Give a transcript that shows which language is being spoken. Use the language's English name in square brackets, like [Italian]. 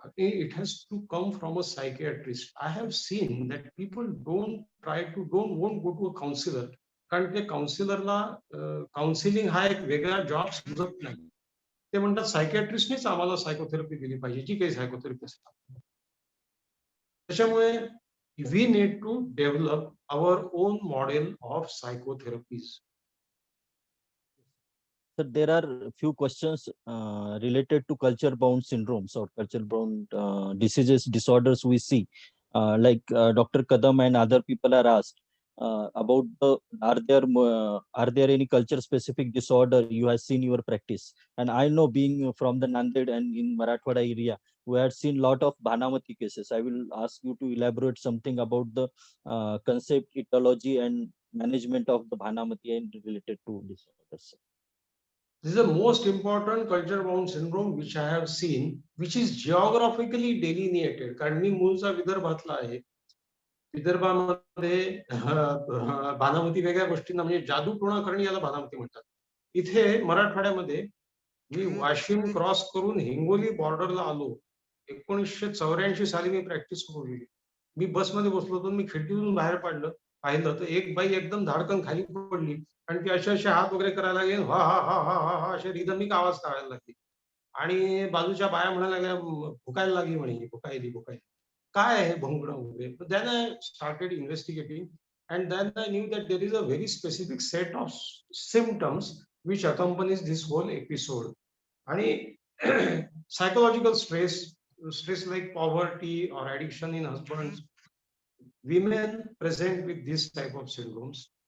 [English] It has to come from a psychiatrist. I have seen that people won't go to a counsellor, [Marathi] कारण ते काउन्सिलरला counselling हा एक वेगळा job समजत नाही. ते म्हणतात सायकियाट्रिस्टनेच आम्हाला सायकोथेरपी दिली पाहिजे, जी काही सायकोथेरपी असतात. त्याच्यामुळे [English] We need to develop our own model of psychotherapies. So there are few questions related to culture-bound syndromes or culture-bound diseases, disorders we see. Like Dr. Kadam and other people are asked about are there any culture-specific disorder you have seen your practice? And I know, being from the Nanded and in Marathwada area, we have seen lot of Bhanamati cases. I will ask you to elaborate something about the concept, etiology, and management of the Bhanamati and related to disorders. This is the most important culture bound syndrome which I have seen, which is geographically delineated. [Marathi] कारण मी मूळचा विदर्भातला आहे. विदर्भामध्ये बाणामती वेगळ्या गोष्टींना, म्हणजे जादू टोणा करणे याला बाणामती म्हणतात. इथे मराठवाड्यामध्ये मी वाशिम क्रॉस करून हिंगोली बॉर्डरला आलो. 1984 साली मी प्रॅक्टिस सुरू केली. मी बसमध्ये बसलो होतो, मी खिडकीतून बाहेर पाहिलं तर एक बाई एकदम धाडकन खाली पडली आणि ती असे हात वगैरे करायला लागले, हा हा हा हा हा हा असे रिदमिक आवाज काढायला लागले. आणि बाजूच्या बाया म्हणायला लागल्या, भुकायला लागली म्हणे, भुकायली. काय आहे भोंगडं वगैरे. [English] But then I started investigating, and then I knew that there is a very specific set of symptoms which accompanies this whole episode. [Marathi] आणि [English] psychological stress like poverty or addiction in husbands, women present with this type of syndromes.